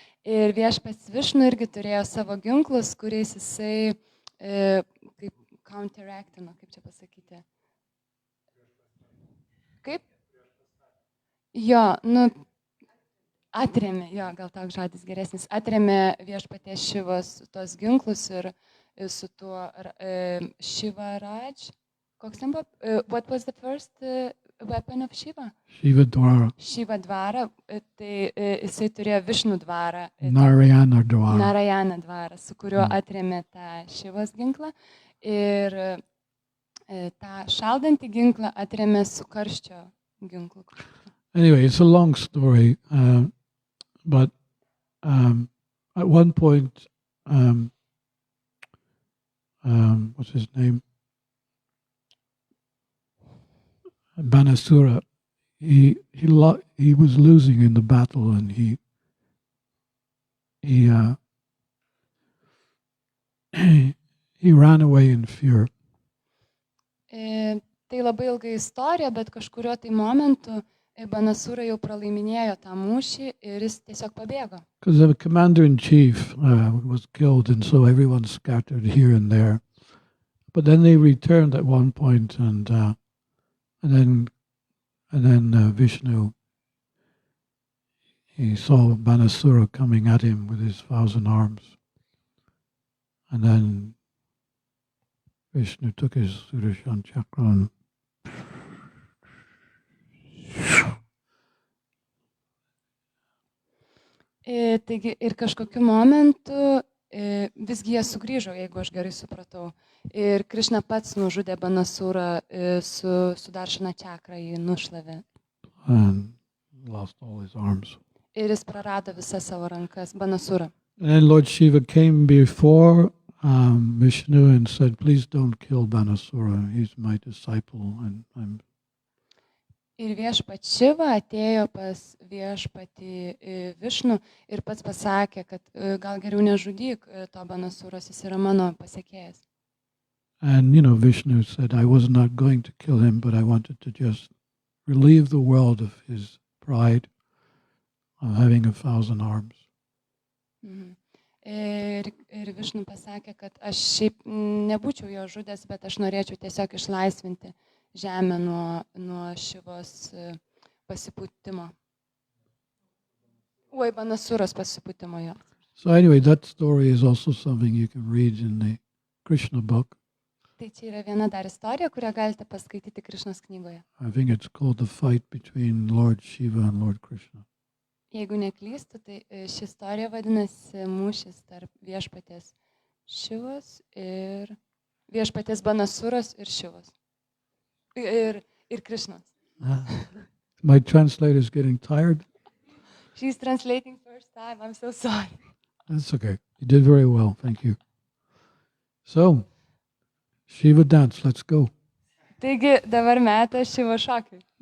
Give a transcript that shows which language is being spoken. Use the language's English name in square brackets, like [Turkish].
[Lithuanian] Ir viešpats Višnu irgi turėjo savo ginklus, kuriais jisai kaip counteraktino, kaip čia pasakyti. Kaip? Jo, atrėmė, gal toks žodis geresnis, atrėmė viešpaties Šivos tos ginklus ir su tuo Shiva Raj. Koks ten buvo? [English] What was the first weapon of Shiva? Shiva Dwara. [Lithuanian] Shiva Dvara, tai jisai turėjo Višnu dvarą. [English] Narayana Dwara. [Lithuanian] Narayana dvarą, su kuriuo atrėmė tą Šivos ginklą. Ir tą šaldantį ginklą atrėmė su karščio ginklu. [English] Anyway, it's a long story, but at one point, what's his name? Banasura, he was losing in the battle, and he ran away in fear. [Lithuanian] Tai labai ilga istorija, bet kažkurio tai momentu Banasura jau pralaiminėjo tą mūšį ir jis tiesiog pabėgo. [English] Because the commander-in-chief was killed, and so everyone scattered here and there. But then they returned at one point, and then Vishnu, he saw Banasura coming at him with his 1,000 arms. And then Vishnu took his Sudarshan chakra and [Lithuanian] taigi ir kažkokiu momentu visgi jie sugrįžo, jeigu aš gerai supratau. Ir Krishna pats nužudė Banasurą su Sudarshana čakra, jį nušlavė. [English] And lost all his arms. [Lithuanian] Ir jis prarado visas savo rankas, Banasura. [English] And then Lord Shiva came before Vishnu and said, "Please don't kill Banasura. He's my disciple, and I'm." [Lithuanian] Ir viešpat Šiva atėjo pas viešpatį Višnu ir pats pasakė, kad gal geriau nežudyk to Banasuros, jis yra mano pasiekėjas. [English] And Vishnu said, "I was not going to kill him, but I wanted to just relieve the world of his pride of having 1,000 arms." [Lithuanian] Ir Višnu pasakė, kad aš šiaip nebūčiau jo žudęs, bet aš norėčiau tiesiog išlaisvinti žemę nuo Šivos pasipūtimo. Banasuros pasipūtimo, jo. [English] So anyway, that story is also something you can read in the Krishna book. [Lithuanian] Tai čia yra viena dar istorija, kurią galite paskaityti Krišnos knygoje. [English] I think it's called The Fight Between Lord Shiva and Lord Krishna. [Lithuanian] Jeigu neklystu, tai ši istorija vadinasi mūšis tarp viešpaties Šivos ir viešpaties Banasuros ir Šivos. Ir Krishnos. [English] My translator is getting tired. She's translating first time. I'm so sorry. That's okay. You did very well. Thank you. So, Shiva dance. Let's go. [Lithuanian] Taigi dabar metas Šivo šokiui.